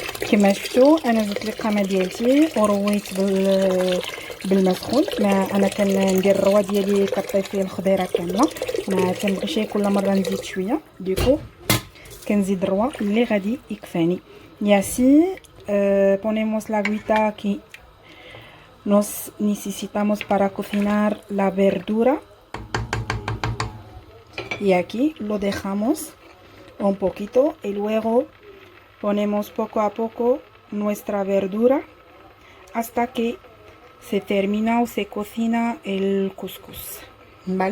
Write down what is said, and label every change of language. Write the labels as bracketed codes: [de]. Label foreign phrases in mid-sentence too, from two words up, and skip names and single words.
[ar] كما شفتوا انا زدت لي القامه ديالتي ورويت بالماء سخون. انا كندير الروا ديالي كطيب فيه الخضيره كامله، ما كنبغيش كل مره نزيد شويه، دوكو كنزيد الروا اللي غادي يكفاني. [es] Y así ponemos la agüita que nos necesitamos para cocinar la verdura y aquí lo dejamos un poquito y luego ponemos poco a poco nuestra verdura hasta que se termina o se cocina el couscous, ¿vale?